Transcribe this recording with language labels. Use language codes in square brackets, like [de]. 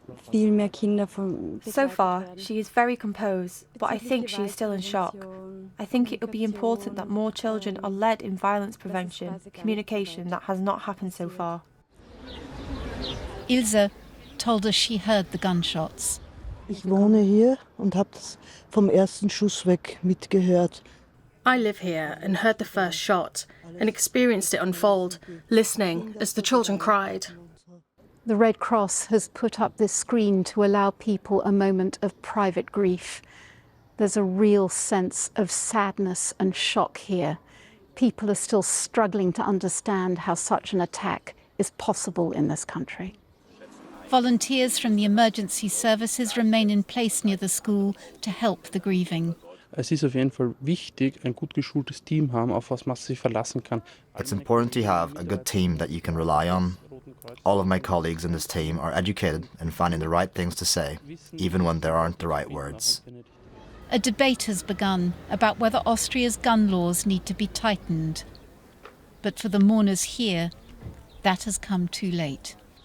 [en] So far, she is very composed, but I think she is still in shock. I think it would be important that more children are led in violence prevention, communication that has not happened so far. Ilse told us she heard the gunshots. [de] Ich wohne hier und habe das vom ersten Schuss weg mitgehört. [en] I live here and heard the first shot and experienced it unfold, listening as the children cried. The Red Cross has put up this screen to allow people a moment of private grief. There's a real sense of sadness and shock here. People are still struggling to understand how such an attack is possible in this country. Volunteers from the emergency services remain in place near the school to help the grieving. [de] Es ist auf jeden Fall wichtig, ein gut geschultes Team haben, auf was man sich verlassen kann. [en] It's important to have a good team that you can rely on. All of my colleagues in this team are educated in finding the right things to say, even when there aren't the right words. A debate has begun about whether Austria's gun laws need to be tightened. But for the mourners here, that has come too late.